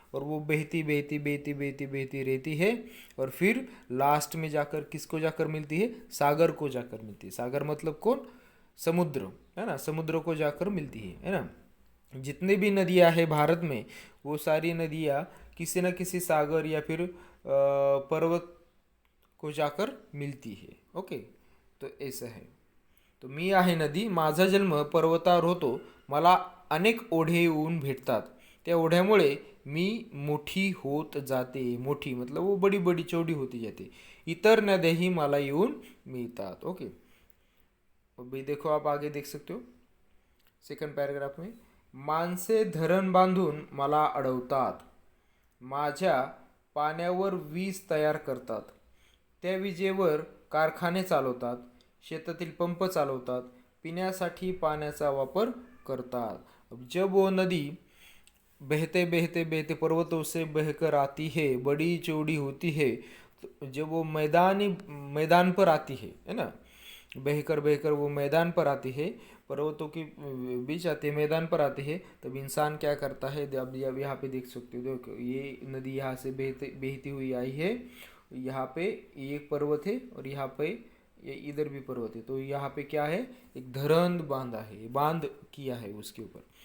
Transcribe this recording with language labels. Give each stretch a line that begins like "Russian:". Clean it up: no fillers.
Hindi: और वो बहती बहती बहती बहती बहती रहती है और फिर लास्ट में जाकर किसको जाकर मिलती है, सागर को जाकर मिलती है। सागर मतलब कौन, समुद्र, है ना। समुद्र को जाकर मिलती है ना। जितने भी नदियां हैं भारत में, वो सारी नदियां किसी न किसी सागर या फिर पर्वत को जाकर मिलती है। ओके, तो ऐसा है।
Marathi: तो मी आहे नदी, माझा जन्म पर्वतावर होतो, मला अनेक ओढे येऊन भेटतात, त्या ओढ्यामुळे मी मोठी होत जाते। मोठी
Hindi: मतलब वो बड़ी बड़ी चौड़ी होती
Marathi: जाते, इतर नद्याही मला येऊन मिळतात।
Hindi: ओके, अभी देखो आप आगे देख सकते हो सेकंड पैराग्राफ में,
Marathi: माणसे धरण बांधून मला अडवतात, माझ्या पाण्यावर वीज तयार करतात, त्या विजेवर कारखाने चालवतात, शेतातील पंप चालवतात, पिण्यासाठी पाण्याचा वापर करतात।
Hindi: अब जब वो नदी बहते बहते बहते पर्वतों से बहकर आती है, बड़ी चौड़ी होती है, तो जब वो मैदान पर आती है ना, बहकर बहकर वो मैदान पर आती है, पर्वतों के बीच आती है, मैदान पर आती है, तब इंसान क्या करता है, अब यहाँ पे देख सकते हो, देखो ये नदी यहाँ से बहती हुई आई है, यहाँ पे ये एक पर्वत है और यहाँ पे ये इधर भी पर्वत है। तो यहाँ पे क्या है, एक धरण बांधा है, बांध किया है उसके ऊपर।